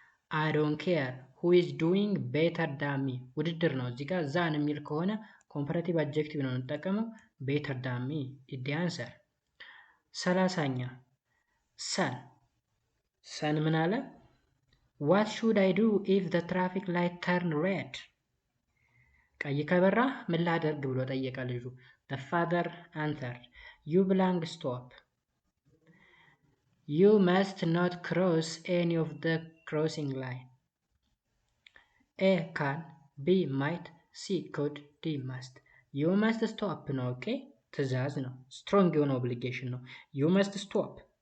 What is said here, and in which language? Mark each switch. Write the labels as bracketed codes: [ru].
[en] I don't care who is doing better than me. [am] ውድድር ነው እዚህ ጋር ዛን የሚል ከሆነ ኮምፓራቲቭ አድጀክቲቭ ነው የምንጠቀመው። [en] better than me is the answer። [am] 30ኛ ሰን ምን አለ? [en] What should I do if the traffic light turn red? [am] ቀይ ከበራ ምን ላደርግ ብሎ ጠየቀ ልጁ። [en] The father answered, you blank stop. You must not cross any of the crossing line. A. can. B. might. C. could. D. must. You must stop [am] ነው። ኦኬ ትእዛዝ ነው። ስትሮንግ የሆነ ኦብሊጌሽን ነው። You must stop.